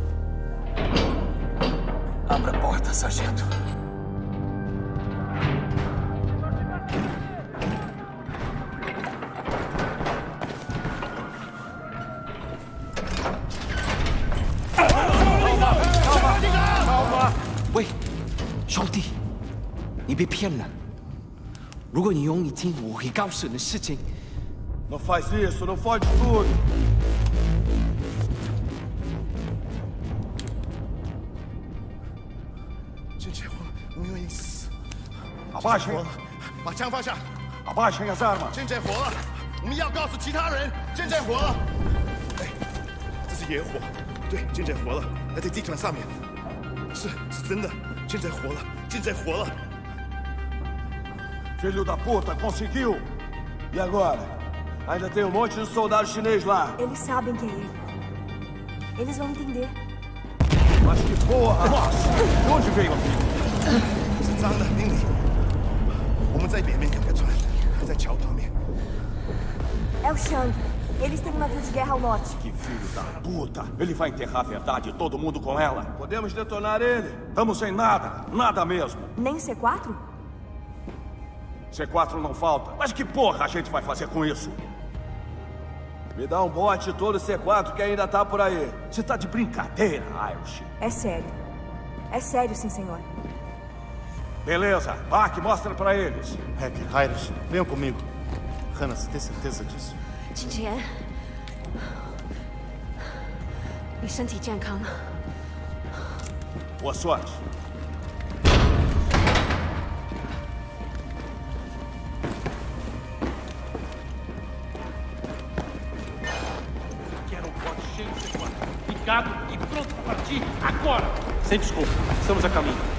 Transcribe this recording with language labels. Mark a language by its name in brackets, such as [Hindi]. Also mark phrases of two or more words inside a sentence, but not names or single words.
[Portuguese] Abra a porta, sargento. Calma! [Chinese] 喂，兄弟，你被骗了。如果你愿意听，我会告诉你的事情。 [Portuguese] Não faz isso, não fode tudo. Abaixem. [Chinese] 把枪放下。 [Portuguese] Abaixem as armas. [Chinese] 现在火了，我们要告诉其他人，现在火了。哎，这是野火，对，现在火了，还在地毯上面。是真的，现在火了，现在火了。 [Portuguese] Filho da puta, conseguiu! E agora? Ainda tem um monte de soldado chinês lá. Eles sabem quem é ele. Eles vão entender. Mas que porra! Nossa! De onde veio aquilo? [Chinese] 是脏的，经理。我们在北面有个船，在桥旁边。 [Portuguese] É o Shang. Eles têm um navio de guerra ao norte. Que filho da puta! Ele vai enterrar a verdade e todo mundo com ela. Podemos detonar ele. Estamos sem nada. Nada mesmo. Nem C4? C4 não falta. Mas que porra a gente vai fazer com isso? Me dá um bote todo C4 que ainda tá por aí. Você tá de brincadeira, Irish. É sério. É sério, sim, senhor. Beleza. Bach, mostra pra eles. Hacker, Irish, venham comigo. Hannah, você tem certeza disso? [Chinese] 金钱，你身体健康吗？ [Portuguese] Boa sorte. Quero um pote cheio de C4. Picado e pronto para partir agora. Sem desculpa, estamos a caminho.